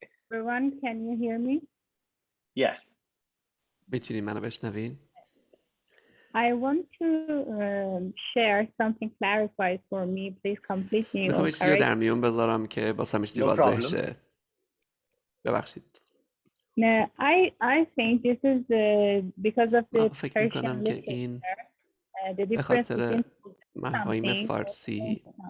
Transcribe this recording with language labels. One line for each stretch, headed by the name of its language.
English: Everyone, can you hear me? Yes.
Persian: میتونی منو بشنوین؟
English: I want to share something clarified for me. Please complete me.
Persian: میخوام چیزی رو در میون بذارم که واسه همیشه واضح شه. ببخشید.
English: No, I think this is because of the Persian literature. The difference between
Persian: مفاهیم فارسی.